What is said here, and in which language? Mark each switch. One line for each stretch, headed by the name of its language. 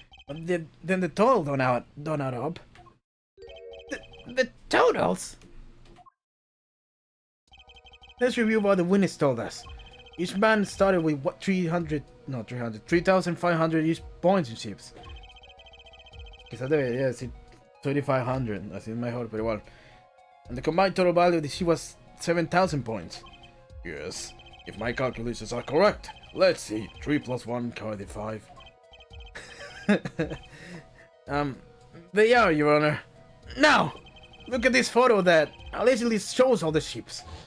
English: But then the total don't add up. The totals? Let's review what the witness told us. Each man started with what 3,500 each points in ships.
Spanish: Quizás debería decir 3,500, así es mejor, pero igual.
English: And the combined total value of the ship was 7,000 points. Yes, if my calculations are correct. Let's see, 3 plus 1 = 5. They are, Your Honor. Now, look at this photo that allegedly shows all the ships.